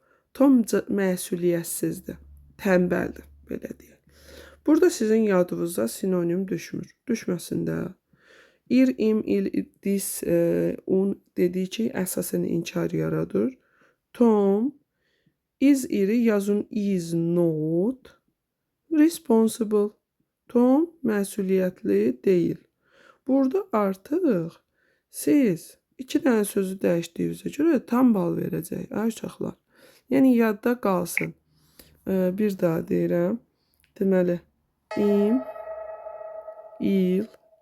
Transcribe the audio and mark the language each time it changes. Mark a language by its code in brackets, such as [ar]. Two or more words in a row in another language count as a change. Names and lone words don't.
[az] Tom məsuliyyətsizdir, tənbəldir, belə deyək. Burada sizin yadınıza sinonim düşmür. Düşməsin də. İr, im, il, dis, un dediyi ki, əsasən inkar yaradır. [en] Tom is [az] iri yazın [en] is not responsible. [az] Tom məsuliyyətli deyil. Burada artıq siz 2 dənə sözü dəyişdiyinizə görə tam bal verəcək, uşaqlar. Yəni, yadda qalsın. Bir daha deyirəm. Deməli, im, il, ir.